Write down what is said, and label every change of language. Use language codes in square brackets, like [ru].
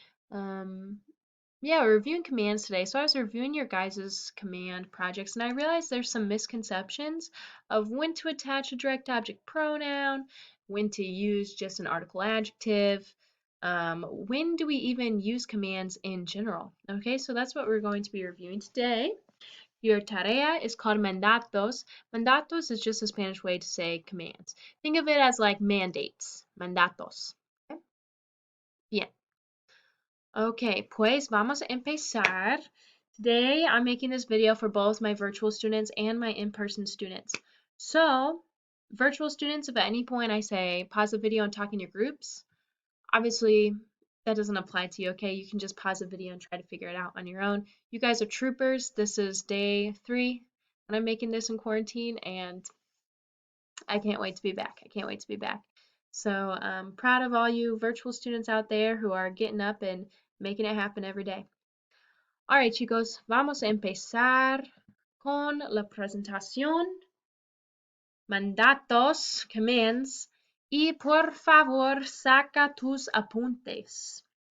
[en] Um, yeah, we're reviewing commands today. So I was reviewing your guys' command projects and I realized there's some misconceptions of when to attach a direct object pronoun, when to use just an article adjective, when do we even use commands in general? Okay, so that's what we're going to be reviewing today. Your tarea is called mandatos. Mandatos is just a Spanish way to say commands. Think of it as like mandates. Mandatos. Okay? Bien. [es] Okay, pues vamos a empezar. [en] Today I'm making this video for both my virtual students and my in-person students. So, virtual students, if at any point I say pause the video and talk in your groups, obviously that doesn't apply to you, okay? You can just pause the video and try to figure it out on your own. You guys are troopers. This is day 3 and I'm making this in quarantine and I can't wait to be back. I can't wait to be back. So I'm proud of all you virtual students out there who are getting up and making it happen every day. [es] Alright chicos, vamos a empezar con la presentación, mandatos, commands, y por favor saca tus apuntes.